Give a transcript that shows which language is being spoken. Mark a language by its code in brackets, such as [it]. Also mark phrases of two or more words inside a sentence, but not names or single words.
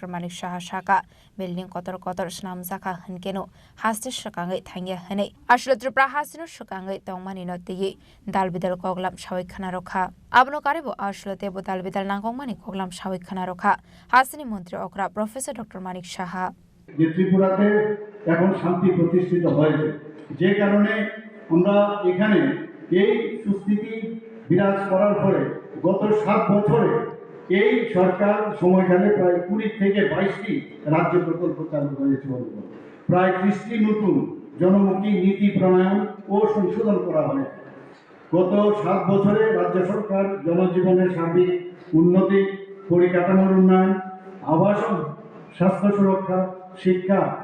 [trp] Manik Saha Shaka Building Kotor Snam Zaka Hankeno Hastis Shakangai Thangya Hane Ashla Tripura Hasino Shakangai Tongmani no Tigi Dalbidal Koglam Shawik Khanarokha Abno Karibo Ashla Tebo Dalbidal Nangongmani Koglam Shawik Khanarokha Hasini Mantri Okra Professor Dr. Manik Saha [bn] যে ত্রিপুরাতে এখন শান্তি প্রতিষ্ঠিত হয়েছে যে কারণে আমরা এখানে এই সুস্থিতি বিরাজ করার পরে গত 7 বছরে এই সরকার সময়কালে প্রায় 20 থেকে 22টি রাজ্য প্রকল্প চালু হয়েছে প্রায় 30টি নতুন জনমুখী নীতি প্রণয়ন ও সংশোধন করা হয়েছে গত 7 বছরে রাজ্য সরকার জনজীবনের সার্বিক উন্নতি পরিকাঠামোর উন্নয়ন আবাসন স্বাস্থ্য সুরক্ষা শিক্ষা